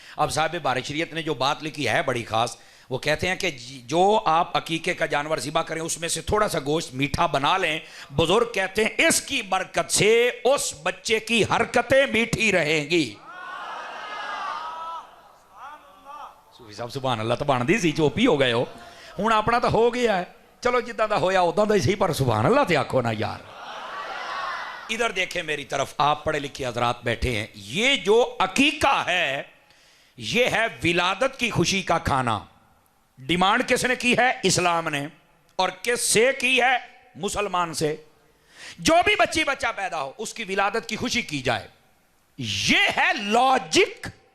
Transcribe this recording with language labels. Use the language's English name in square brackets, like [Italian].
[Urdu] اب صاحب بار شریعت نے جو بات لکھی ہے بڑی خاص, وہ کہتے ہیں کہ جو آپ عقیقے کا جانور ذبح کریں اس میں سے تھوڑا سا گوشت میٹھا بنا لیں. بزرگ کہتے ہیں اس کی برکت سے اس بچے کی حرکتیں میٹھی رہیں گی. [Punjabi] صوفی صاحب سبحان اللہ تو بن دی سی, چوپی ہو گئے ہو, ہوں اپنا تو ہو گیا ہے. چلو جدہ دا ہویا ادھا دا سی, پر سبحان اللہ تے آکھو نا یار. [Urdu] ادھر دیکھیں میری طرف, آپ پڑھے لکھے حضرات بیٹھے ہیں. یہ جو عقیقہ ہے یہ ہے ولادت کی خوشی کا کھانا. ڈیمانڈ کس نے کی ہے؟ اسلام نے. اور کس سے کی ہے؟ مسلمان سے. جو بھی بچی بچہ پیدا ہو اس کی ولادت کی خوشی کی جائے. یہ ہے لاجک.